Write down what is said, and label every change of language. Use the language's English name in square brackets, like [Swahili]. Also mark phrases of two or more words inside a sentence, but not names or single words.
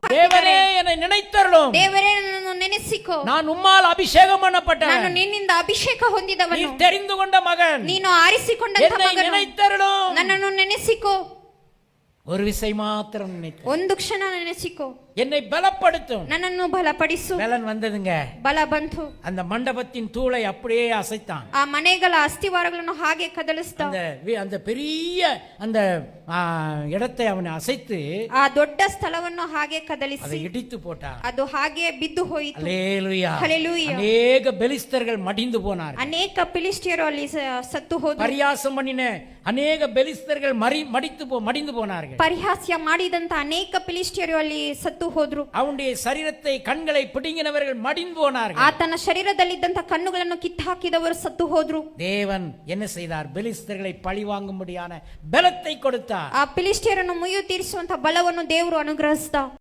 [Kannada] ದೇವರೇ என்னை நினைத்தருளும். ದೇವರೇ ನನ್ನನ್ನು ನೆನೆಸಿಕೋ. [Tamil] நான் உம்மால் ಅಭಿಷೇகம் பண்ணப்பட்டவன். [Kannada] ನಾನು ನಿನ್ನಿಂದ ಅಭಿಷೇಕ ಹೊಂದಿದವನು. [Tamil] நீ தெரிந்து கொண்ட மகன். [Kannada] ನೀನು ಆರಿಸಿಕೊಂಡಂತ [Tamil] என்னை [Kannada] ಮಗನು. [Tamil] நினைத்தருளும். [Kannada] ನನ್ನನ್ನು ನೆನೆಸಿಕೋ. [Tamil] ஒரு விசை மாத்திரம் நினைத்து [Kannada] ಒಂದು ಕ್ಷಣ ನೆನೆಸಿಕೋ. [Tamil] என்னை பலப்படுத்தும். [Kannada] ನನ್ನನ್ನು ಬಲಪಡಿಸು. [Tamil] பலன் வந்ததுங்க. [Kannada] ಬಲ ಬಂತು. [Tamil] அந்த மண்டபத்தின் தூளை அப்படியே அசைத்தான். [Kannada] ಆ ಮನೆಗಳ ಅಸ್ಥಿವಾರಗಳನ್ನು ಹಾಗೆ ಕದಲಿಸಿದ. [Tamil] அந்த பெரிய அந்த இடத்தை அவனை ಅಸைத்து [Kannada] ಆ ದೊಡ್ಡ ಸ್ಥಳವನ್ನು ಹಾಗೆ ಕದಲಿಸಿ [Tamil] அதை இடித்து போட்டான். [Kannada] ಅದು ಹಾಗೆ ಬಿದ್ದು ಹೋಯಿತು. [Tamil] அல்லேலூயா. ஹல்லேலூயா. அநேக பெலிஸ்தர்கள் மடிந்து போனார்கள். [Kannada] ಅನೇಕ ಫಿಲಿಷ್ಟಿಯರು ಅಲ್ಲಿ ಸತ್ತು ಹೋದರು. [Tamil] பரியாசம் பண்ணின அநேக பெலிஸ்தர்கள் மடிந்து போனார்கள். [Kannada] ಪರಿಹಾಸ್ಯ ಮಾಡಿದಂತ ಅನೇಕ ಫಿಲಿಷ್ಟಿಯರು ಅಲ್ಲಿ ಸತ್ತು ಹೋದ್ರು. [Tamil] அவனுடைய சரீரத்தை கண்களை பிடுங்கினவர்கள் மடிந்து போனார்கள். [Kannada] ಆತನ ಶರೀರದಲ್ಲಿದ್ದಂತ ಕಣ್ಣುಗಳನ್ನು ಕಿತ್ತು ಹಾಕಿದವರು ಸತ್ತು ಹೋದ್ರು. [Tamil] தேவன் என்ன செய்தார்? பெலிஸ்தர்களை பழி வாங்கும்படியான பலத்தை கொடுத்தார். [Kannada] ಆ ಫಿಲಿಷ್ಟಿಯರನ್ನು ಮುಯ್ಯು ತೀರಿಸುವಂತ ಬಲವನ್ನು ದೇವರು ಅನುಗ್ರಹಿಸಿದ.